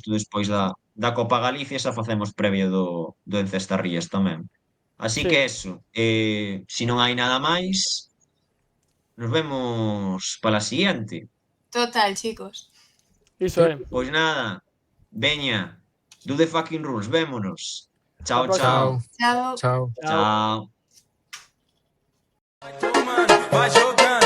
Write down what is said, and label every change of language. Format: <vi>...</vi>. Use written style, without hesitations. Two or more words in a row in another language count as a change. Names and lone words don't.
<gl>xusto despois da Copa Galicia, xa facemos previo do Encestarrías tamén. Así Sí. que eso, se non hai nada máis, nos vemos para a siguiente. Total, chicos. Iso é. Pois nada, veña,</gl> <en>do the fucking rules,</en> <gl>vémonos. Chao, Chao. chao. Chao. Chao. Chao. Vai jogar.</gl>